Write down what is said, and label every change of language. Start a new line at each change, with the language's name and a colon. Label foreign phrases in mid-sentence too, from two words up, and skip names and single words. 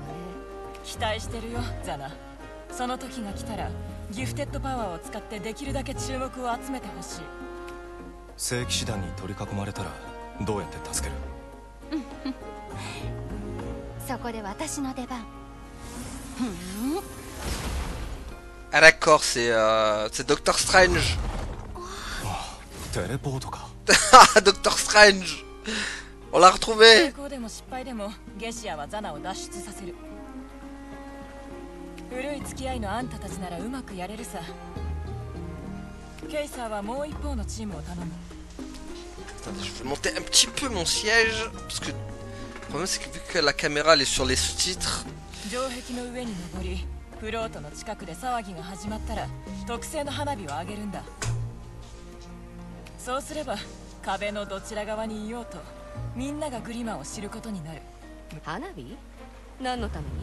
Japanese: 期待してるよザナ。その時が来たらギフテッドパワーを使ってできるだけ注目を集めてほしい。聖騎士団に取り囲まれたらどうやって助ける？そこで私の出番。
French: Ah d'accord, c'est Doctor Strange. Téléporteか。 Doctor Strange. On l'a retrouvé.
Japanese: 成功でも失敗でもゲシアはザナを脱出させる。古い付き合いのあんたたちならうまくやれるさ。ケイサーはもう一方のチームを頼む。
French: Attendez, je vais monter un petit peu mon siège parce que le problème c'est que vu que la caméra elle est sur les sous-titres.
Japanese: 城壁の上に登り、フロートの近くで騒ぎが始まったら特製の花火を上げるんだ。そうすれば壁のどちら側にいようとみんながグリマーを知ることになる。花火？何のために？